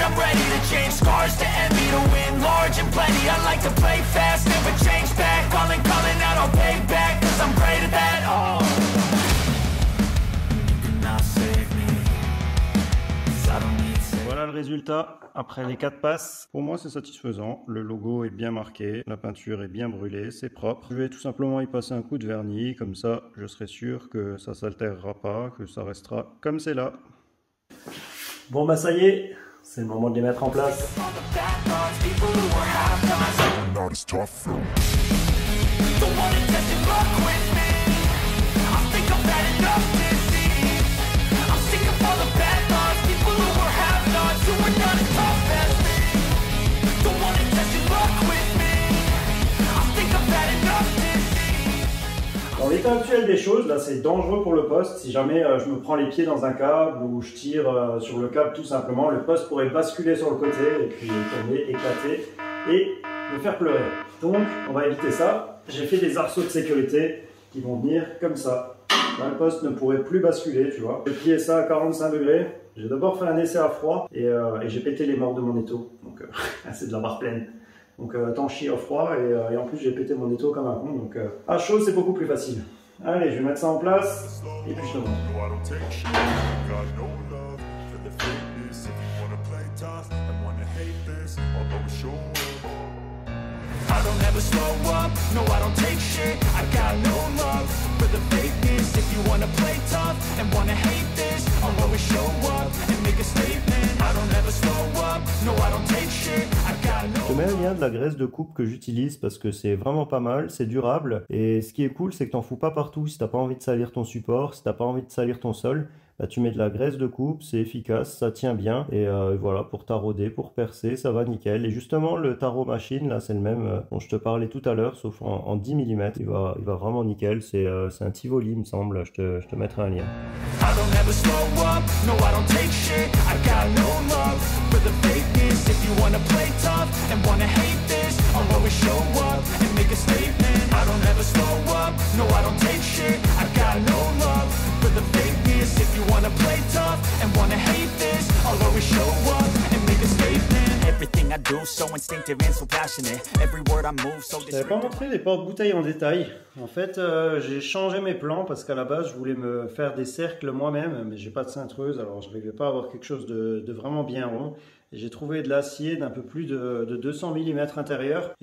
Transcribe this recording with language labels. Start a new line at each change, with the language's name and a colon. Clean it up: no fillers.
English: I'm ready to change scars to envy, to win large and plenty. I like to play fast, never change back. Calling out, I'll pay back, cause I'm great at that. Oh, you cannot save me, 'cause I don't need saving.
French: Voilà le résultat après les 4 passes. Pour moi c'est satisfaisant, le logo est bien marqué, la peinture est bien brûlée, c'est propre. Je vais tout simplement y passer un coup de vernis, comme ça je serai sûr que ça s'altérera pas, que ça restera comme c'est là. Bon bah ça y est, c'est le moment de les mettre en place.
English: All the bad thoughts, people who were half-nots. Not as tough. Don't wanna test your luck with me. I think I've had enough disease. I'm sick of all the bad thoughts, people who were half-nots, who are not as tough as me. Don't wanna test your luck with me. I think I've had enough disease.
French: Dans l'état actuel des choses, là c'est dangereux pour le poste. Si jamais je me prends les pieds dans un câble ou je tire sur le câble tout simplement, le poste pourrait basculer sur le côté et puis tomber, éclater et me faire pleurer. Donc on va éviter ça. J'ai fait des arceaux de sécurité qui vont venir comme ça. Là, le poste ne pourrait plus basculer, tu vois. J'ai plié ça à 45 degrés. J'ai d'abord fait un essai à froid et j'ai pété les morts de mon étau. Donc c'est de la barre pleine. Donc tant chier au froid et en plus j'ai pété mon étau comme un con. Donc à chaud c'est beaucoup plus facile. Allez, je vais mettre ça en place et puis je te montre.
English: No, I don't take shit. Got no love for the fakeness. If you wanna play tough and wanna hate this, I'll always show up. I don't ever slow up, no I don't take shit. I got no love for the fakeness. If you wanna play tough and wanna hate this, I'll always show up and make a statement. I don't ever slow up, no I don't take shit. I got no.
French: Je te mets un lien de la graisse de coupe que j'utilise parce que c'est vraiment pas mal, c'est durable et ce qui est cool c'est que t'en fous pas partout si t'as pas envie de salir ton support, si t'as pas envie de salir ton sol. Bah, tu mets de la graisse de coupe, c'est efficace, ça tient bien et voilà, pour tarauder, pour percer, ça va nickel. Et justement le tarot machine là c'est le même dont je te parlais tout à l'heure sauf en 10 mm, il va vraiment nickel, c'est un Tivoli il me semble, je te mettrai un lien.
English: I don't ever slow up, no I don't take shit. I got no love for the fakeness. If you wanna play tough and wanna hate this, I'll always show up and make a statement. I don't ever slow up, no I don't take shit. I got no love for the fakeness. If you wanna play tough and wanna hate this, I'll always show up and make a statement. Everything I do so instinctive and so passionate. Every word I move so
French: Je t'avais pas montré les porte-bouteilles en détail. En fait, j'ai changé mes plans parce qu'à la base, je voulais me faire des cercles moi-même, mais j'ai pas de cintreuse, alors je n'arrivais pas à avoir quelque chose de vraiment bien rond. Et j'ai trouvé de l'acier d'un peu plus de 200 mm intérieur.